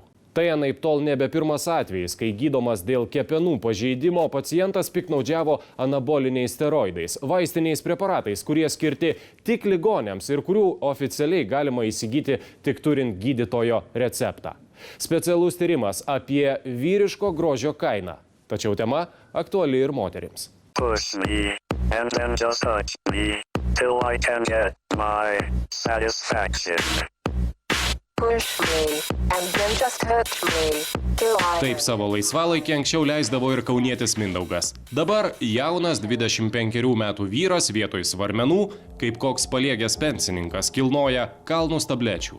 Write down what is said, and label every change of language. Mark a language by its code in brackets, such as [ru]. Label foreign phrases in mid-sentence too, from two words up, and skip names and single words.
[lt] Tai anaiptol nebe pirmas atvejis, kai gydomas dėl kepenų pažeidimo pacientas piknaudžiavo anaboliniais steroidais, vaistiniais preparatais, kurie skirti tik ligoniams ir kurių oficialiai galima įsigyti tik turint gydytojo receptą. Specialus tyrimas apie vyriško grožio kainą. Tačiau tema aktuali ir moterims. [en] Push me, and then just touch me, till I can get my satisfaction. [lt] Taip savo laisvalaikį anksčiau leisdavo ir kaunietis Mindaugas. Dabar jaunas 25 metų vyras vietoj svarmenų, kaip koks paliegęs pensininkas, kilnoja kalnus tablečių.